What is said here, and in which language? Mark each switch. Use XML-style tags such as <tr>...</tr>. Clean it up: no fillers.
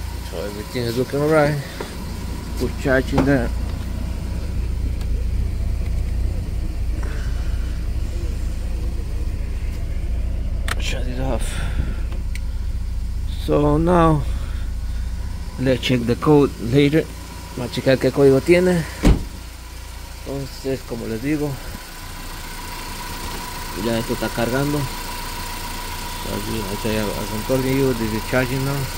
<en>So everything is looking alright. Put charge in there. Shut it off. So now let's check the code later.</en> <es>Vamos a checar qué código tiene. Entonces, como les digo, ya esto está cargando.</es> <en>As I'm telling you, this is charging now.</en>